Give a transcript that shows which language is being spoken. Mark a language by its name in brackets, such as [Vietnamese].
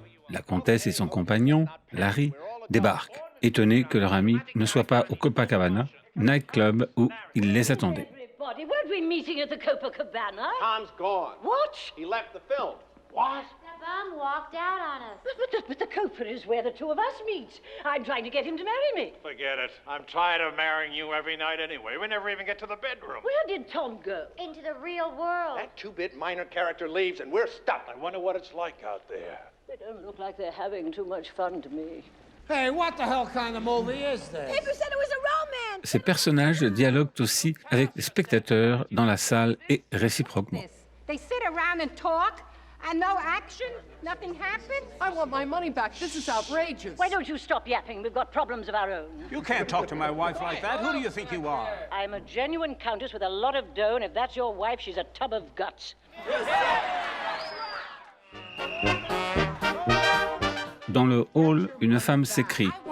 [French] La comtesse et son compagnon, Larry, débarquent, étonnés que leur ami ne soit pas au Copacabana, nightclub où il les attendait. [English] Weren't we meeting at the Copacabana? Tom's gone. What? He left the film. What? The bum walked out on us. But the Copa is where the two of us meet. I'm trying to get him to marry me. Forget it. I'm tired of marrying you every night anyway. We never even get to the bedroom. Where did Tom go? Into the real world. That two-bit minor character leaves and we're stuck. I wonder what it's like out there. They don't look like they're having too much fun to me. Hey, what the hell kind of movie is this? Paper said it was a romance. [French] Ces personnages dialoguent aussi avec les spectateurs dans la salle et réciproquement. [English] They sit around and talk. And no action? Nothing happened? I want my money back. This is outrageous. Why don't you stop yapping? We've got problems of our own. You can't talk to my wife like that. Who do you think you are? I'm a genuine countess with a lot of dough, and if that's your wife, she's a tub of guts. [French] Dans le hall, une femme s'écrie.